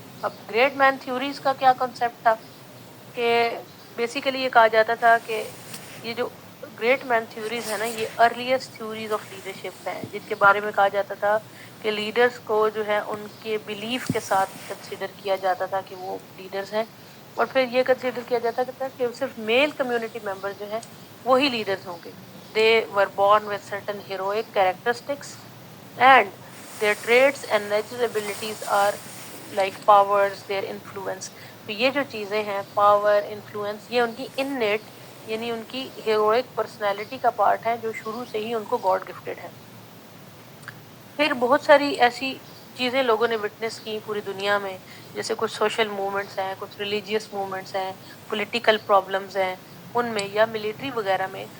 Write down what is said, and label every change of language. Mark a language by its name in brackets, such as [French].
[Urdu] اب great man theories کا کیا کنسیپٹ تھا کہ بیسیکلی یہ کہا جاتا تھا کہ یہ جو گریٹ مین تھیوریز ہے نا یہ ارلیسٹ تھیوریز آف لیڈرشپ ہیں, جن کے بارے میں کہا جاتا تھا کہ لیڈرز کو جو ہے ان کے بلیف کے ساتھ کنسیڈر کیا جاتا تھا کہ وہ لیڈرز ہیں, اور پھر یہ کنسیڈر کیا جاتا تھا کہ صرف میل کمیونٹی ممبر جو ہیں وہی لیڈرز ہوں گے. [English] They were born with certain heroic characteristics and their traits and natural abilities are like powers, their influence. [Urdu] تو یہ جو چیزیں ہیں پاور, انفلوئنس, یہ ان کی انیٹ یعنی ان کی ہیروئک پرسنالٹی کا پارٹ ہے جو شروع سے ہی ان کو گاڈ گفٹیڈ ہے. پھر بہت ساری ایسی چیزیں لوگوں نے وٹنس کی پوری دنیا میں, جیسے کچھ سوشل موومنٹس ہیں, کچھ ریلیجیس موومنٹس ہیں, پولیٹیکل پرابلمس ہیں ان میں, یا ملٹری وغیرہ میں.